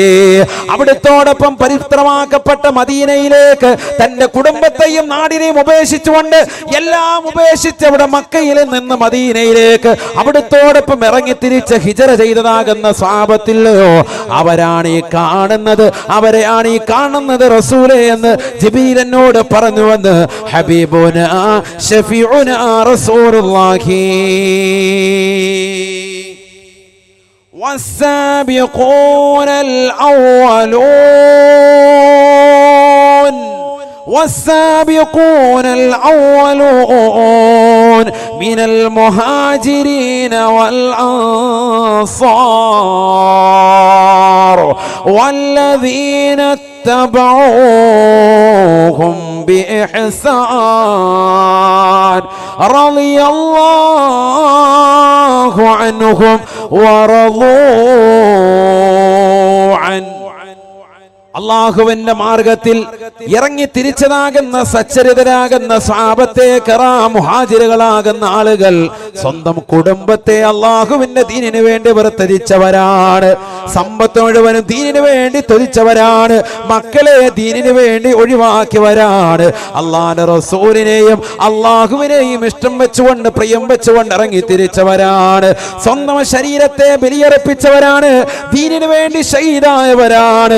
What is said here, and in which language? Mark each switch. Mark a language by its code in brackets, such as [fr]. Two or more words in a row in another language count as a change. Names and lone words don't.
[ml] അവിടുത്തോടൊപ്പം പവിത്രമാക്കപ്പെട്ട മദീനയിലേക്ക് തന്റെ കുടുംബത്തെയും നാടിനെയും ഉപേക്ഷിച്ചുകൊണ്ട് എല്ലാം ഉപേക്ഷിച്ച് അവിടെ മക്കയിൽ നിന്ന് മദീനയിലേക്ക് അവിടുത്തോടൊപ്പം ഇറങ്ങി തിരിച്ച് ഹിജറ ചെയ്തതാകുന്ന സ്വഹാബത്തില്ലയോ, അവരാണ് ഈ കാണുന്നത്, അവരെയാണ് ഈ കാണുന്നത് റസൂലേ എന്ന് ജിബ്രീൽ എന്നോട് പറഞ്ഞുവെന്ന് [ar] حبيبنا شفيعنا رسول الله. والسابقون الأولون والسابقون الأولون من المهاجرين والأنصار والذين اتبعوهم بإحسان رضي الله عنهم ورضوا عنه. [ml] അള്ളാഹുവിന്റെ മാർഗത്തിൽ ഇറങ്ങി തിരിച്ചതാകുന്ന സച്ചരിതരാകുന്ന [ar] صحابة كرام [ml] മുഹാജിറുകളാകുന്ന ആളുകൾ സ്വന്തം കുടുംബത്തെ അള്ളാഹുവിന്റെ ദീനിനു വേണ്ടി വേർതിരിച്ചവരാണ്, സമ്പത്ത് മുഴുവനും ദീനിനു വേണ്ടി തൊഴിച്ചവരാണ്, മക്കളെ ദീനിനു വേണ്ടി ഒഴിവാക്കിയവരാണ്, അള്ളാഹുവിന്റെ റസൂലിനെയും അള്ളാഹുവിനെയും ഇഷ്ടം വെച്ചുകൊണ്ട് പ്രിയം വെച്ചുകൊണ്ട് ഇറങ്ങി തിരിച്ചവരാണ്, സ്വന്തം ശരീരത്തെ ബലിയർപ്പിച്ചവരാണ്, ദീനിനു വേണ്ടി ഷഹീദായവരാണ്.